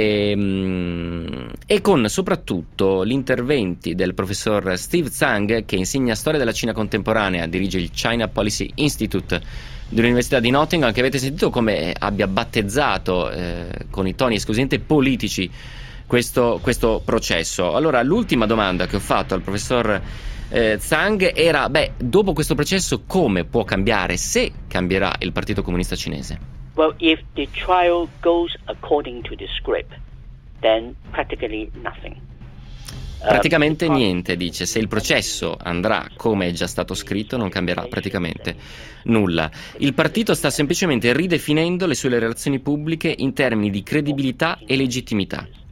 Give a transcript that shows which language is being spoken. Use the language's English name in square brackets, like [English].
[Italian] E con soprattutto gli interventi del professor Steve Zhang, che insegna storia della Cina contemporanea, dirige il China Policy Institute dell'Università di Nottingham, che avete sentito come abbia battezzato con i toni esclusivamente politici questo processo. Allora, l'ultima domanda che ho fatto al professor Zhang era: dopo questo processo come può cambiare, se cambierà, il Partito Comunista Cinese? [English] Well, if the trial goes according to the script, then practically nothing. [Italian] Praticamente niente, dice. Se il processo andrà come è già stato scritto, non cambierà praticamente nulla. Il partito sta semplicemente ridefinendo le sue relazioni pubbliche in termini di credibilità e legittimità.